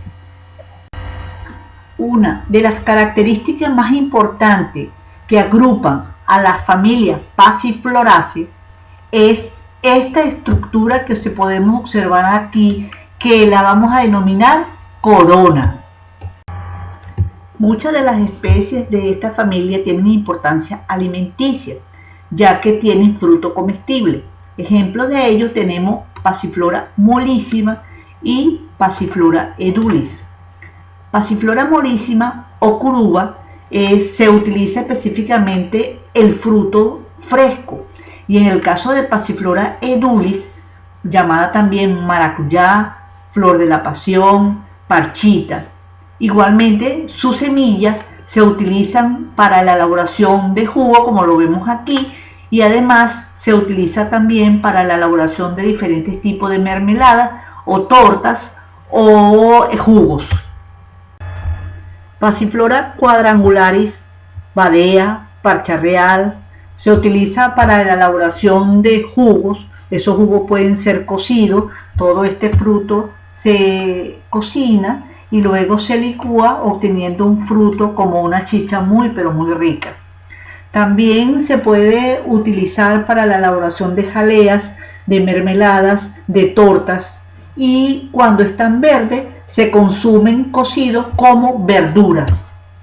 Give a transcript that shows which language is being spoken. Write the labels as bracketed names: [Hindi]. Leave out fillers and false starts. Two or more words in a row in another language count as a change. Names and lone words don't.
[Spanish] Una de las características más importantes que agrupan a la familia Passifloraceae es esta estructura que podemos observar aquí, que la vamos a denominar corona. Muchas de las especies de esta familia tienen importancia alimenticia, ya que tienen fruto comestible. Ejemplos de ello tenemos Passiflora mollissima y Passiflora edulis. Passiflora mollissima o curuba se utiliza específicamente el fruto fresco, y en el caso de Passiflora edulis, llamada también maracuyá, flor de la pasión, parchita, igualmente sus semillas se utilizan para la elaboración de jugo, como lo vemos aquí, y además se utiliza también para la elaboración de diferentes tipos de mermeladas o tortas o jugos. Passiflora quadrangularis, badea, parcha real, se utiliza para la elaboración de jugos. Esos jugos pueden ser cocidos. Todo este fruto se cocina y luego se licúa, obteniendo un fruto como una chicha muy pero muy rica. También se puede utilizar para la elaboración de jaleas, de mermeladas, de tortas, y cuando están verdes se consumen cocidos como verduras.